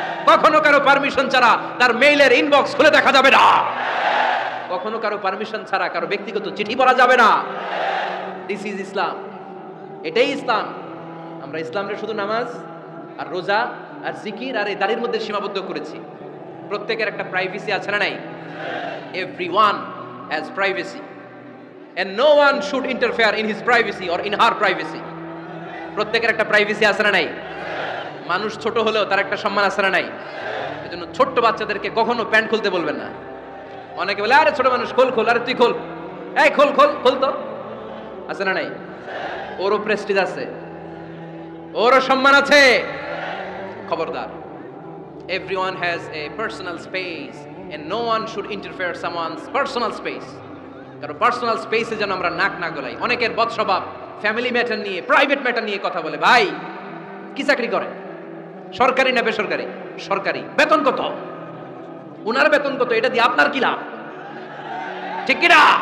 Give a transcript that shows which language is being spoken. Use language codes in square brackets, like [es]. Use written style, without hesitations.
[bn] কখনো কারো পারমিশন ছাড়া তার মেইলের ইনবক্স খুলে দেখা যাবে না। কখনো কারো পারমিশন ছাড়া কারো ব্যক্তিগত চিঠি পড়া যাবে না। [en] this is Islam, [bn] এটাই ইসলাম। আমরা ইসলামকে শুধু নামাজ আর রোজা আর জিকির আর এই দাড়ির মধ্যে সীমাবদ্ধ করেছি। প্রত্যেকের একটা প্রাইভেসি আছে না নাই? [en] Everyone has privacy and no one should interfere in his privacy or in her privacy. [bn] প্রত্যেকের একটা প্রাইভেসি আছে না নাই? মানুষ ছোট হলেও তার একটা সম্মান আছে না নাই? এজন্য ছোট্ট বাচ্চাদেরকে কখনো প্যান্ট খুলতে বলবেন না। অনেকে বলে আরে ছোট মানুষ খোল খোল, আরে তুই খোল, এই খোল খোল খোল তো, আছে না নাই? ওরও প্রেস্টিজ আছে, ওরও সম্মান আছে। খবরদার, [en] everyone has a personal space and no one should interfere someone's personal space. [bn] কারণ পার্সোনাল স্পেসে যেন আমরা নাক না গলাই। অনেকের বদস্বভাব ফ্যামিলি ম্যাটার নিয়ে, প্রাইভেট ম্যাটার নিয়ে কথা বলে। ভাই কি চাকরি করে? সরকারি না বেসরকারি? সরকারি। বেতন কত? উনার বেতন কত? এটা দিয়ে আপনার কি লাভ? ঠিক কি না?